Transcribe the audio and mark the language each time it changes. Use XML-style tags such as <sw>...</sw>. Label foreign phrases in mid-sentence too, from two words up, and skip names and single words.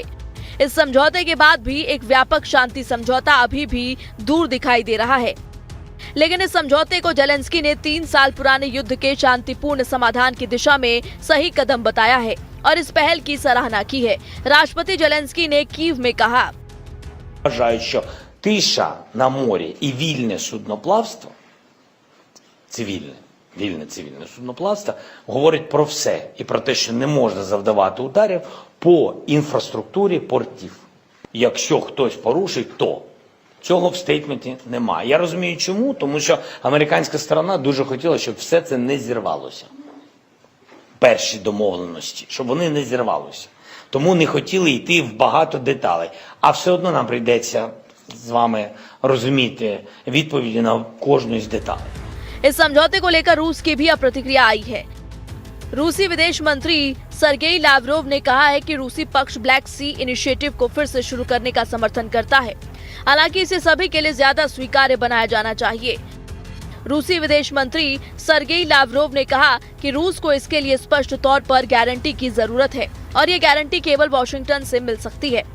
<hi>इस समझौते के बाद भी एक व्यापक शांति समझौता अभी भी दूर दिखाई दे रहा है, लेकिन इस समझौते को जेलेंस्की ने 3 साल पुराने युद्ध के शांतिपूर्ण समाधान की दिशा में सही कदम बताया है और इस पहल की सराहना की है। राष्ट्रपति जेलेंस्की ने कीव में कहा,</hi> <uk>тиша на морі і вільне судноплавство, вільне цивільне судноплавство, говорить про все. І про те, що не можна завдавати ударів по інфраструктурі портів. Якщо хтось порушить, то цього в стейтменті немає. Я розумію чому, тому що американська сторона дуже хотіла, щоб все це не зірвалося. Перші домовленості, щоб вони не зірвалося. Тому не хотіли йти в багато деталей. А все одно нам прийдеться с вами розуміти відповіді на кожну з деталей।</uk> <hi>इस समझौते को लेकर रूस की भी अब प्रतिक्रिया आई है। रूसी विदेश मंत्री सरगेई लावरोव ने कहा है कि रूसी पक्ष ब्लैक सी इनिशिएटिव को फिर से शुरू करने का समर्थन करता है। हालांकि इसे सभी के लिए ज्यादा स्वीकार्य बनाया जाना चाहिए। रूसी विदेश मंत्री सरगेई लावरोव ने कहा कि रूस को इसके लिए स्पष्ट तौर पर गारंटी की जरूरत है और ये गारंटी केवल वॉशिंगटन से मिल सकती है।</hi>